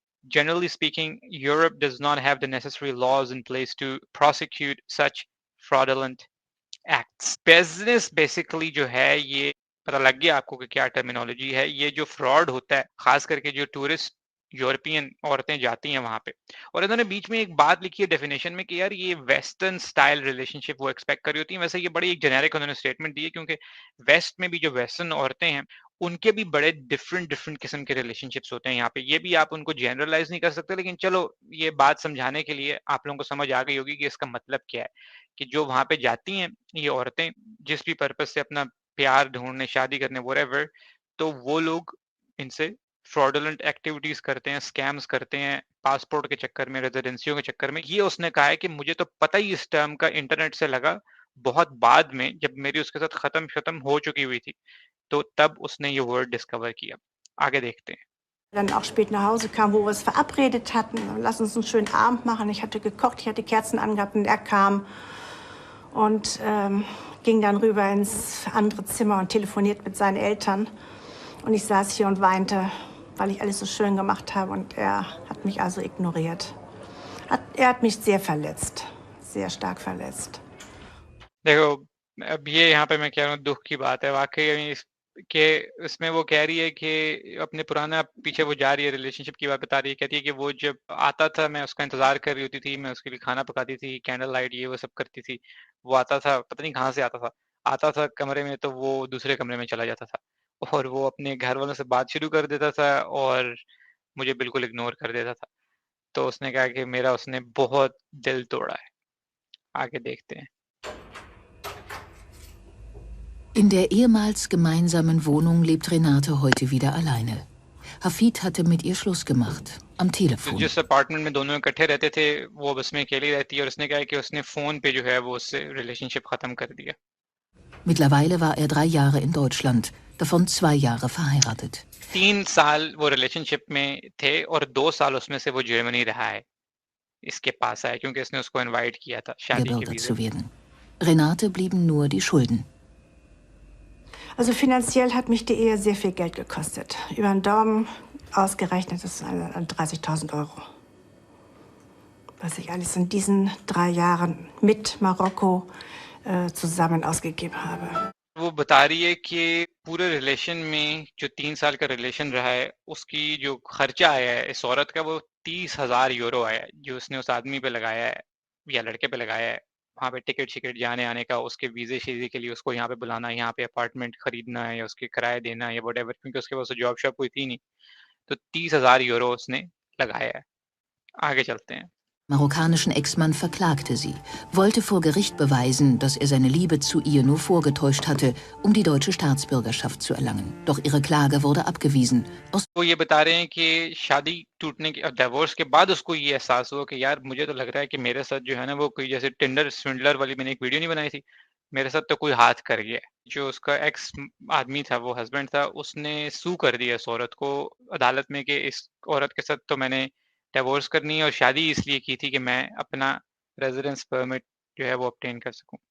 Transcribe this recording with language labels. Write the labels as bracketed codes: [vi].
[en] Generally speaking, Europe does not have the necessary laws in place to prosecute such fraudulent acts. Business basically [hi] जो है ये पता लग गया आपको कि क्या टर्मिनोलॉजी है। ये जो फ्रॉड होता है, खास करके जो टूरिस्ट यूरोपियन औरतें जाती हैं वहाँ पे। और इन्होंने बीच में एक बात लिखी है डेफिनेशन में कि यार ये वेस्टर्न स्टाइल रिलेशनशिप वो एक्सपेक्ट कर रही होती हैं। वैसे ये बड़ी एक जेनेरिक उन्होंने स्टेटमेंट दी है, क्योंकि वेस्ट में भी जो वेस्टर्न औरतें हैं, उनके भी बड़े डिफरेंट डिफरेंट किस्म के रिलेशनशिप्स होते हैं यहाँ पे। ये भी आप उनको जनरलाइज़ नहीं कर सकते, लेकिन चलो ये बात समझाने के लिए आप लोगों को समझ आ गई होगी कि इसका मतलब क्या है। कि जो वहाँ पे जाती हैं ये औरतें, जिस भी पर्पज़ से अपना प्यार ढूँढने, शादी करने व्हाटएवर, तो वो लोग इनसे फ्रॉडुलेंट एक्टिविटीज़ करते हैं, स्कैम्स करते हैं, पासपोर्ट के चक्कर में, रेज़िडेंसियों के चक्कर में। ये उसने कहा है कि मुझे तो पता ही इस टर्म का इंटरनेट से लगा, बहुत बाद में जब मेरी उसके साथ ख़त्म ख़त्म हो चुकी हुई थी, तो तब उसने ये वर्ड डिस्कवर किया। आगे देखते हैं। [de] Dann auch spät nach Hause kam, wo wir es verabredet hatten. Lass uns einen schönen Abend machen. Ich hatte gekocht, ich hatte Kerzen angehabt und er kam und ging dann rüber ins andere Zimmer und telefoniert mit seinen Eltern. Und ich saß hier und weinte, weil ich alles so schön gemacht habe und er hat mich also ignoriert. Er hat mich sehr verletzt, sehr stark verletzt. [hi] देखो, अब ये यहाँ पे मैं कह रहा हूँ दुःख की बात है वाक़ई में कि इसमें वो कह रही है कि अपने पुराना पीछे वो जा रही है, रिलेशनशिप की बात बता रही है, कहती है कि वो जब आता था मैं उसका इंतज़ार कर रही होती थी, मैं उसके लिए खाना पकाती थी, कैंडल लाइट ये वो सब करती थी। वो आता था, पता नहीं कहाँ से आता था। आता था कमरे में तो वो दूसरे कमरे में चला जाता था और वो अपने घर वालों से बात शुरू कर देता था और मुझे बिल्कुल इग्नोर कर देता था। तो उसने कहा कि मेरा उसने बहुत दिल तोड़ा है। आगे देखते हैं। [de] In der ehemals gemeinsamen Wohnung lebt Renate heute wieder alleine. Hafid hatte mit ihr Schluss gemacht, am Telefon. [hi] जिस अपार्टमेंट में दोनों इकट्ठे रहते थे, वो बस में अकेली रहती है और उसने कहा है कि उसने फ़ोन पे जो है वो उससे रिलेशनशिप ख़त्म कर दिया। [de] Mittlerweile war er 3 Jahre in Deutschland, davon 2 Jahre verheiratet. [hi] 3 साल वो रिलेशनशिप में थे और 2 साल उसमें से वो जर्मनी रहा है। इसके पास आया क्योंकि इसने उसको इनवाइट किया था शादी के [de] Gebürgert [hi] वीज़े [de] zu werden. Renate blieben nur die Schulden. Also finanziell hat mich die Ehe sehr viel Geld gekostet. Über den Daumen ausgerechnet ist es 30.000 Euro. Was ich alles in diesen 3 Jahren mit Marokko zusammen ausgegeben habe. [hi] वो बता रही है कि पूरे relation में जो 3 साल का रिलेशन रहा है, उसकी जो खर्चा आया है इस औरत का वो 30,000 यूरो आया है, जो उसने उस आदमी पे लगाया है या लड़के पे लगाया है। वहाँ पे टिकट-शिकट जाने-आने का, उसके वीज़े-शीज़े के लिए उसको यहाँ पे बुलाना, यहाँ पे अपार्टमेंट खरीदना है या उसके किराया देना है या व्हाटएवर, क्योंकि उसके पास तो जॉब-शॉब कोई थी नहीं। तो 30,000 यूरो उसने लगाया है। आगे चलते हैं। [de] Marokkanischen Ex-Mann verklagte sie, wollte vor Gericht beweisen, dass er seine Liebe zu ihr nur vorgetäuscht hatte, um die deutsche Staatsbürgerschaft zu erlangen. Doch ihre Klage wurde abgewiesen. [hi] वो ये बता रहे हैं कि शादी टूटने के डिवोर्स के बाद उसको ये एहसास हुआ कि यार मुझे तो लग रहा है कि मेरे साथ जो है ना वो कोई जैसे टिंडर स्विंडलर वाली मैंने एक वीडियो नहीं बनाई थी, मेरे साथ तो कोई हाथ कर गया है। जो उसका एक्स आदमी था, वो हस्बैंड था, उसने सू कर दिया इस औरत को अदालत में कि इस औरत के साथ तो मैंने डिवोर्स करनी है और शादी इसलिए की थी कि मैं अपना रेज़िडेंस परमिट जो है वो ऑब्टेन कर सकूँ।